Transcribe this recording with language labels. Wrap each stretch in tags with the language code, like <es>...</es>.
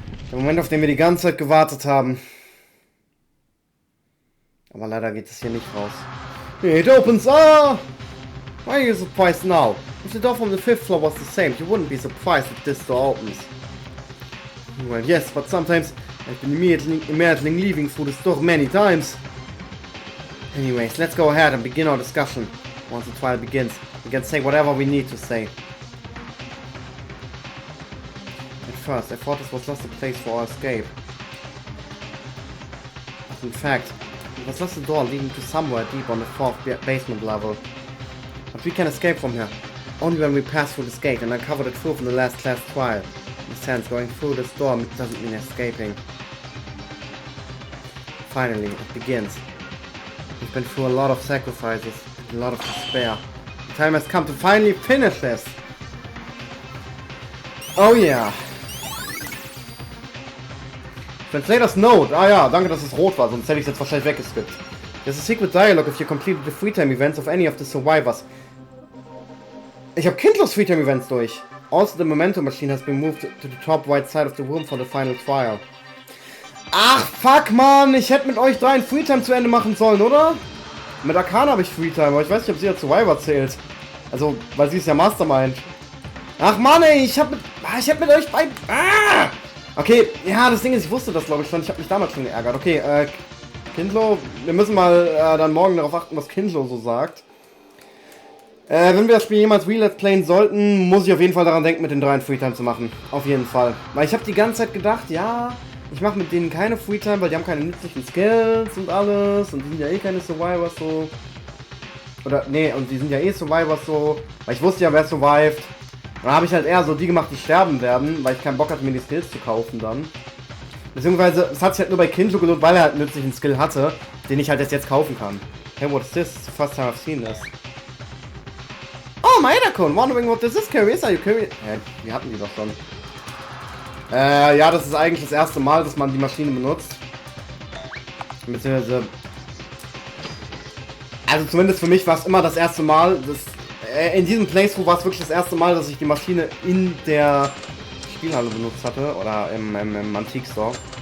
<de>Der Moment, auf den wir die ganze Zeit gewartet haben. Aber leider geht es hier nicht raus.</de> <en>It opens! Ah! Why are you surprised now? If the door from the 5th floor was the same, you wouldn't be surprised if this door opens. Well, yes, but sometimes I've been imagining leaving through this door many times. Anyways, let's go ahead and begin our discussion. Once the trial begins, we can say whatever we need to say. At first, I thought this was just a place for our escape. But in fact, it was just a door leading to somewhere deep on the 4th basement level. But we can escape from here, only when we pass through this gate and uncover the truth in the last class trial. In a sense, going through this door doesn't mean escaping. Finally, it begins. We've been through a lot of sacrifices and a lot of despair. The time has come to finally finish this. Oh yeah. Translator's note.</en> <de>Ah ja, danke, dass es rot war, sonst hätte ich es jetzt wahrscheinlich weggeskippt.</de> <en>There's a secret dialogue if you completed the free-time events of any of the survivors.</en> <de>Ich habe Kindlos free-time events durch.</de> <en>Also, the memento machine has been moved to the top right side of the room for the final trial.</en> <de>Ach, fuck, Mann! Ich hätte mit euch 3 ein Freetime zu Ende machen sollen, oder? Mit Arcana habe ich Freetime, aber ich weiß nicht, ob sie ja Survivor zählt. Also, weil sie ist ja Mastermind. Ach, Mann, ey! Ich hab mit euch bei... Ah! Okay, ja, das Ding ist, ich wusste das, glaube ich, schon. Ich habe mich damals schon geärgert. Okay, Kindlo, wir müssen mal dann morgen darauf achten, was Kindlo so sagt. Wenn wir das Spiel jemals Let's Playen sollten, muss ich auf jeden Fall daran denken, mit den 3 Freetime zu machen. Auf jeden Fall. Weil ich habe die ganze Zeit gedacht, ja, ich mache mit denen keine Freetime, weil die haben keine nützlichen Skills und alles. Und die sind ja eh keine Survivors so. Oder, nee, und die sind ja eh Survivors so. Weil ich wusste ja, wer survived. Da habe ich halt eher so die gemacht, die sterben werden, weil ich keinen Bock hatte, mir die Skills zu kaufen dann. Beziehungsweise, es hat sich halt nur bei Kinjo gelohnt, weil er halt einen nützlichen Skill hatte, den ich halt jetzt kaufen kann.</de> <en>Hey, what is this? It's the first time I've seen this. Oh, Maeda-kun, wondering what this is, curious? Are you curious?</en> <de>Ja, wir hatten die doch schon. Ja, das ist eigentlich das erste Mal, dass man die Maschine benutzt. Beziehungsweise... Also zumindest für mich war es immer das erste Mal, in diesem Playthrough war es wirklich das erste Mal, dass ich die Maschine in der Spielhalle benutzt hatte, oder im Antique-Store.</de>